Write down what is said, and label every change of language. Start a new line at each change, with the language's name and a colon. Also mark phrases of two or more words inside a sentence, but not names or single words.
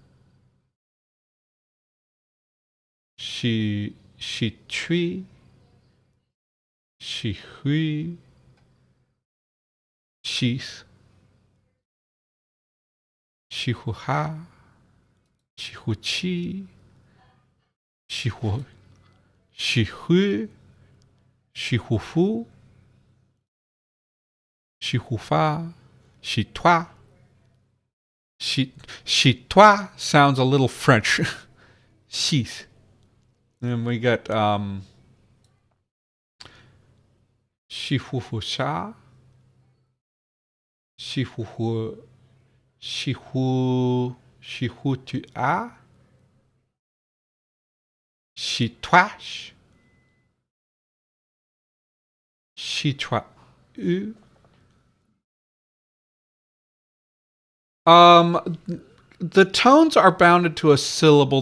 French: si tui, si hui, sheath, si hu ha, si hu chi, si hu, si hu, si hu fu, si hu fa, si toi. Chez toi
English: sounds a little French. Sheath. And we got Shihuhusha, Shihuhu, Shihutua, Shitwash, Shitwa, Um, the tones are bounded to a syllable.